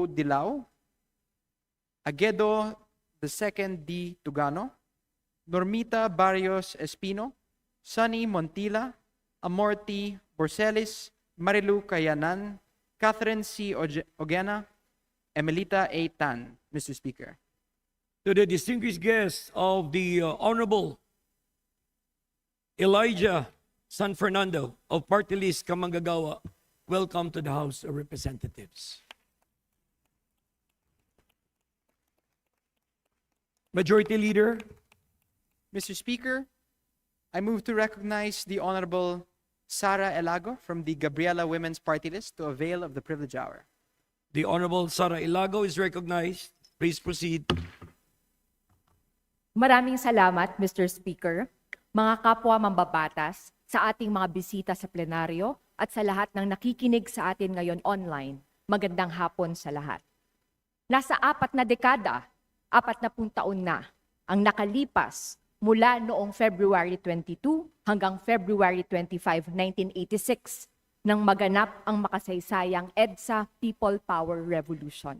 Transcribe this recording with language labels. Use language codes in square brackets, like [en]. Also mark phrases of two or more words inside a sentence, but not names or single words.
[en] Dilao, Aguedo II D. Tugano, Normita Barrios Espino, Sunny Montila, Amorti Borselis, Marilu Kayanan, Catherine C. Ogena, Emelita A. Tan, Mr. Speaker. To the distinguished guests of the Honorable Elijah San Fernando of Party List Kamanggagawa, welcome to the House of Representatives. Majority Leader. Mr. Speaker, I move to recognize the Honorable Sara Elago from the Gabriela Women's Party List to avail of the privilege hour. The Honorable Sara Ilago is recognized. Please proceed. [tl] Maraming salamat, Mr. Speaker, mga kapwa mambabatas, sa ating mga bisita sa plenaryo at sa lahat ng nakikinig sa atin ngayon online. Magandang hapon sa lahat. Nasa 4 na dekada, 40 taon na ang nakalipas mula noong February 22 hanggang February 25, 1986 nang maganap ang makasaysayang EDSA People Power Revolution.